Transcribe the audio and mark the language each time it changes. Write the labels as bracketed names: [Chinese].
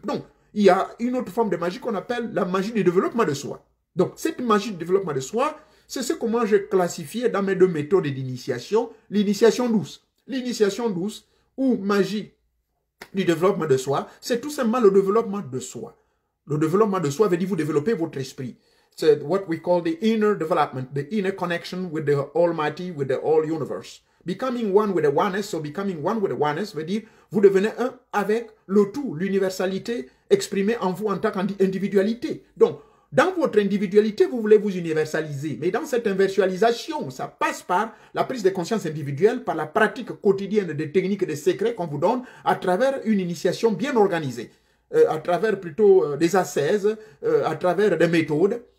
[French] Donc, il y a une autre forme de magie qu'on appelle la magie du développement de soi. Donc, cette magie du développement de soi, c'est ce que moi, j'ai classifié dans mes deux méthodes d'initiation, l'initiation douce. L'initiation douce ou magie du développement de soi, c'est tout simplement le développement de soi. Le développement de soi veut dire vous développer votre esprit. C'est [English] what we call the inner development, the inner connection with the Almighty, with the All Universe. Becoming one with the oneness, [French] so becoming one with the oneness veut dire vous devenez un avec le tout, l'universalité exprimée en vous en tant qu'individualité. Donc, dans votre individualité, vous voulez vous universaliser. Mais dans cette universalisation, ça passe par la prise de conscience individuelle, par la pratique quotidienne des techniques et des secrets qu'on vous donne à travers une initiation bien organisée, à travers plutôt des ascèses, à travers des méthodes.